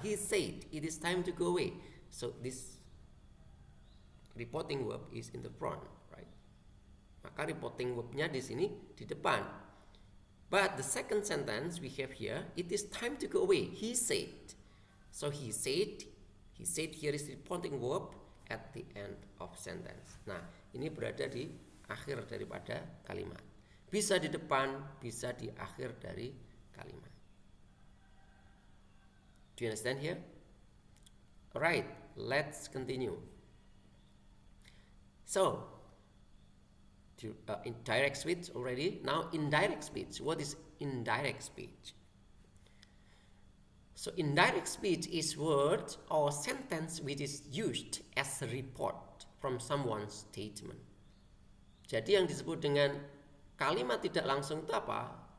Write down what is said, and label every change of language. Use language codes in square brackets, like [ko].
[en] He said, it is time to go away. So this reporting verb is in the front, right? [id] Maka reporting verbnya di sini di depan. [en] But the second sentence we have here, it is time to go away. He said. So he said here is reporting verb at the end of sentence. [id] Nah, ini berada di akhir daripada kalimat. Bisa di depan, bisa di akhir dari kalimat. [en] Do you understand here? Alright, let's continue. So, in direct speech already. Now indirect speech. What is indirect speech? So indirect speech is words or sentence which is used as a report from someone's statement. [id] Jadi yang disebut dengan kalimat tidak langsung itu apa?